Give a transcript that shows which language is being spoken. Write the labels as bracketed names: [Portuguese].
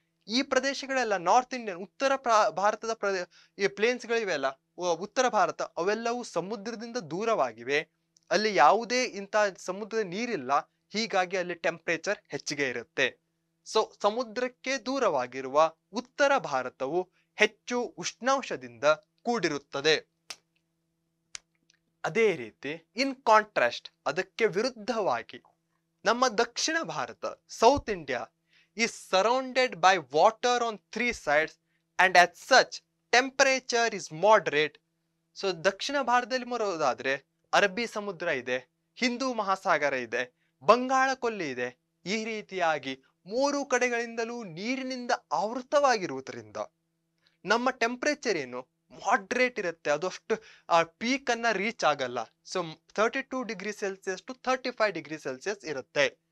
[Kannada] ಈ ಪ್ರದೇಶಗಳೆಲ್ಲ north Indian ಉತ್ತರ ಭಾರತದ ಈ ಪ್ಲೇನ್ಸ್ ಗಳಿವೆ ಅಲ್ಲ, ಉತ್ತರ ಭಾರತ, ಅವೆಲ್ಲವೂ ಸಮುದ್ರದಿಂದ ದೂರವಾಗಿವೆ. ಅಲ್ಲಿ ಯಾವುದೇ ಇಂಥ ಸಮುದ್ರದ ನೀರಿಲ್ಲ, ಹೀಗಾಗಿ ಅಲ್ಲಿ ಟೆಂಪರೇಚರ್ ಹೆಚ್ಚಿಗೆ ಇರುತ್ತೆ. ಸೊ ಸಮುದ್ರಕ್ಕೆ ದೂರವಾಗಿರುವ ಉತ್ತರ ಭಾರತವು ಹೆಚ್ಚು ಉಷ್ಣಾಂಶದಿಂದ ಕೂಡಿರುತ್ತದೆ. ಅದೇ ರೀತಿ ಇನ್ ಕಾಂಟ್ರಾಸ್ಟ್, ಅದಕ್ಕೆ ವಿರುದ್ಧವಾಗಿ ನಮ್ಮ ದಕ್ಷಿಣ Bharat, [English] South India is surrounded by water on 3 sides and as such temperature is moderate. [Kannada] So ದಕ್ಷಿಣ ಭಾರತದಲ್ಲಿ ಬರೋದಾದ್ರೆ ಅರಬ್ಬಿ ಸಮುದ್ರ ಇದೆ, ಹಿಂದೂ ಮಹಾಸಾಗರ ಇದೆ, ಬಂಗಾಳ ಕೊಲ್ಲಿ ಇದೆ. ಈ ರೀತಿಯಾಗಿ 3 ಕಡೆಗಳಿಂದಲೂ ನೀರಿನಿಂದ ಆವೃತವಾಗಿರುವುದರಿಂದ ನಮ್ಮ ಟೆಂಪರೇಚರ್ ಏನು, ಮಾಡ್ರೇಟ್ ಇರುತ್ತೆ. ಅದು ಅಷ್ಟು ಪೀಕ್ ಅನ್ನ ರೀಚ್ ಆಗಲ್ಲ. ಸೊ 32°C to 35°C ಇರುತ್ತೆ.